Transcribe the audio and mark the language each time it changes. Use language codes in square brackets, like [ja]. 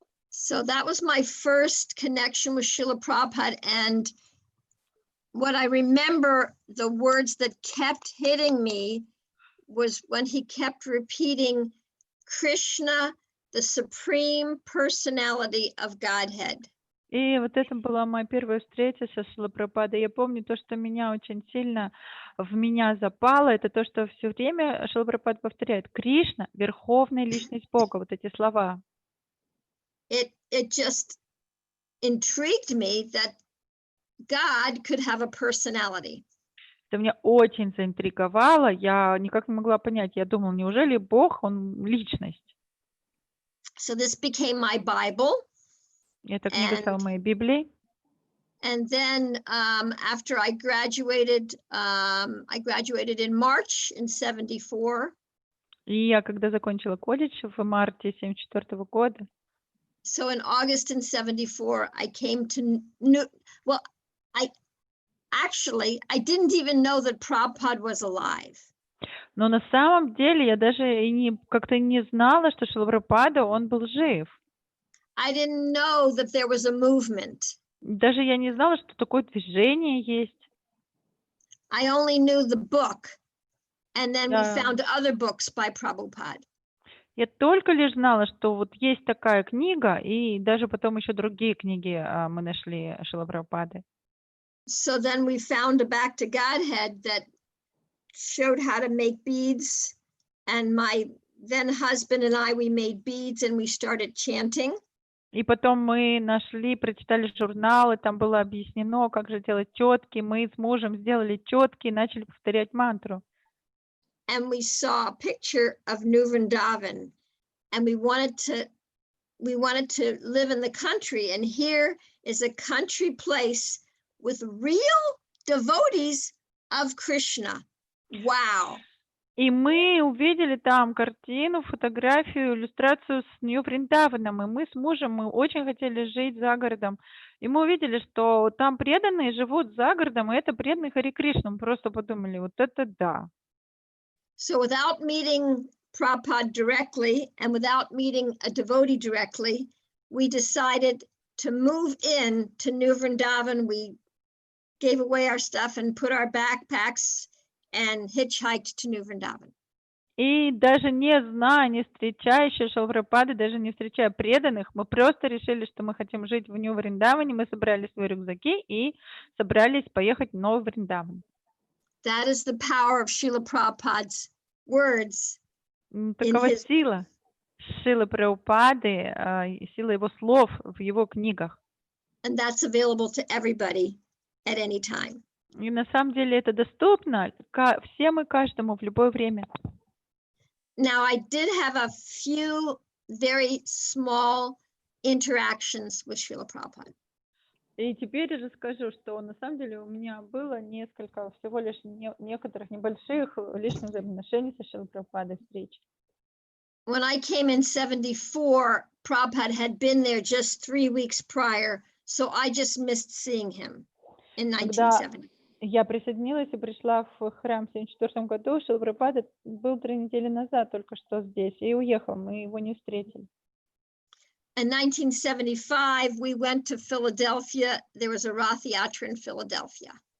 [en] So that was my first connection with Srila Prabhupada, and what I remember, the words that kept hitting me was when he kept repeating Krishna, the Supreme Personality of Godhead. [ru] И вот это была моя первая встреча со Шрилой Прабхупадой. Я помню то, что меня очень сильно в меня запало, это то, что все время Шрила Прабхупада повторяет: Кришна — верховная личность Бога, вот эти слова. [en] It just intrigued me that God could have a personality. [ru] Это меня очень заинтриговало, я никак не могла понять, я думала, неужели Бог, Он личность? [en] So this became my Bible. [ru] Эта книга стала [en] And [ru] моей Библией. [en] and then after I graduated in March in 74. [ru] И я, когда закончила колледж в марте 1974 года, [en] So in August in 74, I came to well, I didn't even know that Prabhupada was alive. [ru] но на самом деле я даже и как-то не знала, что Шрила Прабхупада, он был жив. [en] I didn't know that there was a movement. [ru] Даже я не знала, что такое движение есть. [en] I only knew the book, and then we [ru] Да. [en] found other books by Prabhupada. [ru] Я только лишь знала, что вот есть такая книга, и даже потом еще другие книги мы нашли Шрилы Прабхупады. [en] So then we found a Back to Godhead that showed how to make beads, and my then husband and I, we made beads and we started chanting. [ru] И потом мы нашли, прочитали журналы, там было объяснено, как же делать четки. Мы с мужем сделали четки и начали повторять мантру. [en] And we saw a picture of New Vrindavan, and we wanted to live in the country, and here is a country place with real devotees of Krishna. Wow. [ru] И мы увидели там картину, фотографию, иллюстрацию с Нью Вриндаваном. И мы с мужем, мы очень хотели жить за городом. И мы увидели, что там преданные живут за городом, и это преданные Хари Кришна. Мы просто подумали, вот это да. [en] So without meeting Prabhupada directly and without meeting a devotee directly, we decided to move in to New Vrindavan. We gave away our stuff and put our backpacks and hitchhiked to New Vrindavan. [ru] И даже не зная, не встречая еще Шрилы Прабхупады, даже не встречая преданных, мы просто решили, что мы хотим жить в Нью Вриндаване. Мы собрали свои рюкзаки и собрались поехать в Новый Вриндаван. [en] That is the power of Srila Prabhupada's words. [ru] Такова сила Шрилы Прабхупады, сила его слов в его книгах. [en] And that's available to everybody at any time. [ru] И на самом деле это доступно всем и каждому в любое время. [en] Now, I did have a few very small interactions with Srila Prabhupada. [ru] И теперь я расскажу, что на самом деле у меня было несколько, всего лишь некоторых небольших личных взаимоотношений со Шрилой Прабхупадой встреч. [en] When I came in 74, Prabhupada had been there just 3 weeks prior, so I just missed seeing him in 1970. [ru] Я присоединилась и пришла в храм в 1974 году. Шрила Прабхупада был 3 недели назад только что здесь и уехал, мы его не встретили. [en] In 1975, we went to Philadelphia. There was a Rath Yatra in Philadelphia.